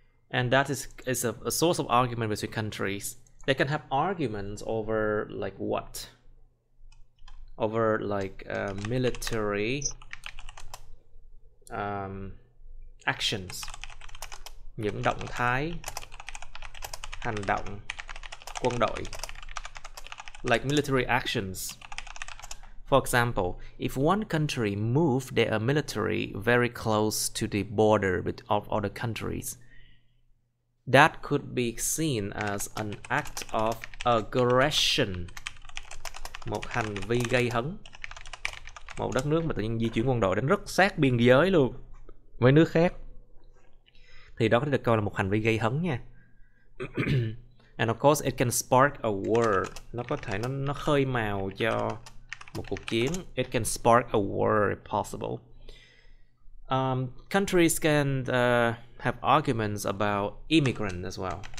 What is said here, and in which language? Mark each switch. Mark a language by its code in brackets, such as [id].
[en] And that is a source of argument between countries. They can have arguments over like what? Over like military actions. [vi] Những động thái, hành động, quân đội. [en] Like military actions. For example, if one country moved their military very close to the border of other countries, that could be seen as an act of aggression. [vi] Một hành vi gây hấn. Một đất nước mà tự nhiên di chuyển quân đội đến rất sát biên giới luôn với nước khác, thì đó có thể được coi là một hành vi gây hấn nha. [en] And of course it can spark a war. [vi] Nó có thể nó khơi mào cho một cuộc chiến. [en] It can spark a war if possible. Countries can have arguments about immigrants as well.